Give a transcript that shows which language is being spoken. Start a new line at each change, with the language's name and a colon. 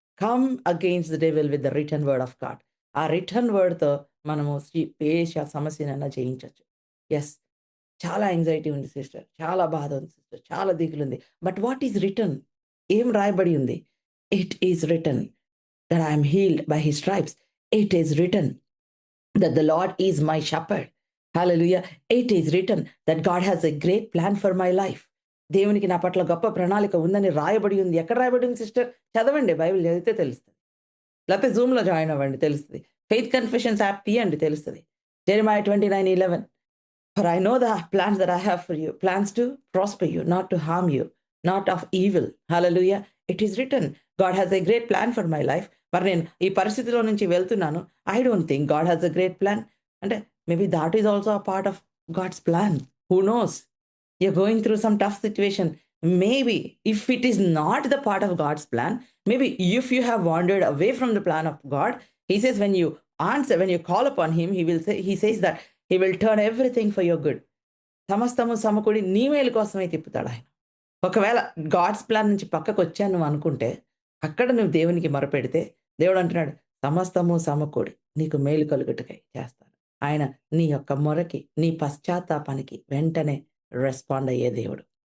English: Come against the devil with the written word of God.
Telugu: ఆ written వర్డ్‌తో మనము ఏ సమస్యనైనా జయించొచ్చు. Yes. చాలా anxiety ఉంది sister. చాలా బాధ ఉంది సిస్టర్. చాలా దిగులుంది.
English: But what is written?
Telugu: ఏం రాయబడి ఉంది?
English: It is written that I am healed by his stripes. It is written that the Lord is my shepherd. Hallelujah. It is written that God has a great plan for my life.
Telugu: దేవునికి నా పట్ల గొప్ప ప్రణాళిక ఉందని రాయబడి ఉంది. ఎక్కడ రాయబడి ఉంది సిస్టర్? చదవండి. బైబిల్ చదివితే తెలుస్తది. లేకపోతే జూమ్‌లో జాయిన్ అవ్వండి తెలుస్తది. ఫెయిత్ కన్ఫెషన్స్ యాప్ తీయండి తెలుస్తది.
English: Jeremiah 29:11 For I know the plans that I have for you, plans to prosper you, not to harm you, not of evil. Hallelujah. It is written, God has a great plan for my life.
Telugu: మరి నేను ఈ పరిస్థితిలో నుంచి వెళ్తున్నాను.
English: I don't think God has a great plan. అంటే maybe that is also a part of God's plan. Who knows? You're going through some tough situation. Maybe if it is not the part of God's plan, maybe if you have wandered away from the plan of God, He says when you answer, when you call upon Him, He says that He will turn everything for your good.
Telugu: సమస్తము సమకూడి నీ మేలు కోసమే తిప్పుతాడాయన. ఒకవేళ God's plan నుంచి పక్కకొచ్చాను నువ్వు అనుకుంటే, అక్కడ నువ్వు దేవునికి మొరపెడితే, దేవుడు అంటున్నాడు, సమస్తము సమకూడి నీకు మేలు కలుగుటకై చేస్తాను. ఆయన నీ యొక్క మొరకి, నీ పశ్చాత్తాపానికి వెంటనే రెస్పాండ్ అయ్యే దేవుడు.